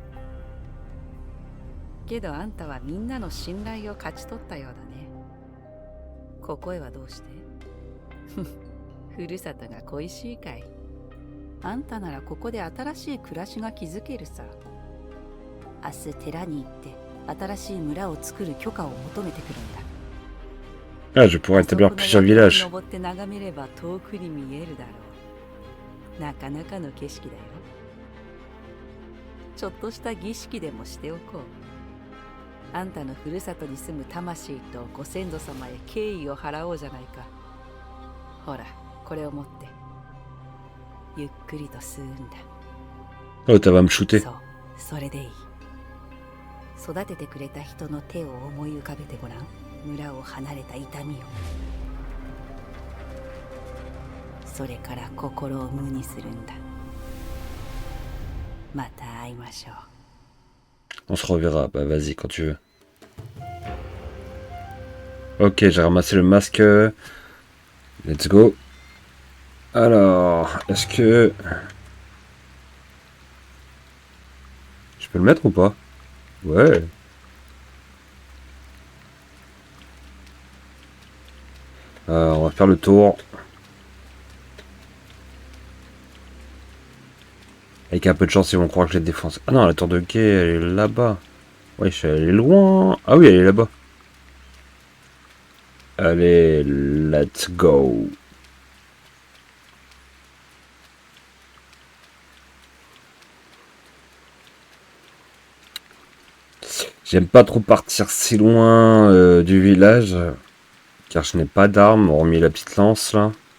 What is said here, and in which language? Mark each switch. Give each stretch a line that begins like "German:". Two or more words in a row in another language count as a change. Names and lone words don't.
Japanese: けどあんたはみんなの信頼を勝ち取ったようだね。ここへはどうしてふるさとが恋しいかい。あんたならここで新しい暮らしが築けるさ。明日寺に行って新しい村を作る許可を求めてくるんだ。
French: Ah, je pourrais établir plusieurs villages.
Japanese: 登って眺めれば遠くに見えるだろう。なかなかの景色だよ。ちょっとした儀式でもしておこう。あんたのふるさとに住む魂とご先祖様へ敬意を払おうじゃないか。ほら、これを持って。ゆっくりと吸うんだ。
French: Oh, tu vas me shooter.
Japanese: そう、それでいい。育ててくれた人の手を思い浮かべてごらん。村を離れた痛みを。それから心を無にするんだ。また会いましょう。
French: On se reverra. Bah, vas-y, quand tu veux. Ok, j'ai ramassé le masque.
English: Let's go.
French: Alors, est-ce que... Je peux le mettre ou pas? Ouais. On va faire le tour. Avec un peu de chance, ils vont croire que je les défonce. Ah non, la tour de quai, elle est là-bas. Wesh, elle est loin. Ah oui, elle est là-bas. Allez,
English: let's go.
French: J'aime pas trop partir si loin du village. Car je n'ai pas d'armes, hormis la petite lance là.